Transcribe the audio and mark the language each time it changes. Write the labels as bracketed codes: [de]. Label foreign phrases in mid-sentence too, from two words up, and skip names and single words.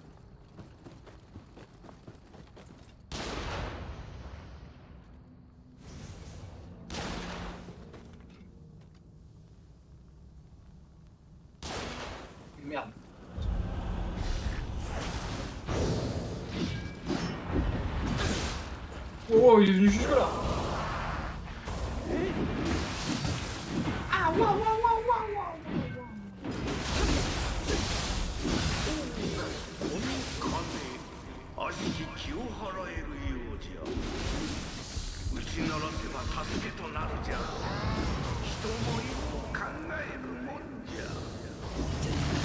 [fr] Merde. Oh, il est venu jusque là. Ah, waouh, waouh, waouh, waouh, waouh. [ja] この金悪しき気を払えるようじゃ打ち鳴らせば助けとなるじゃ人もよう考えるもんじゃ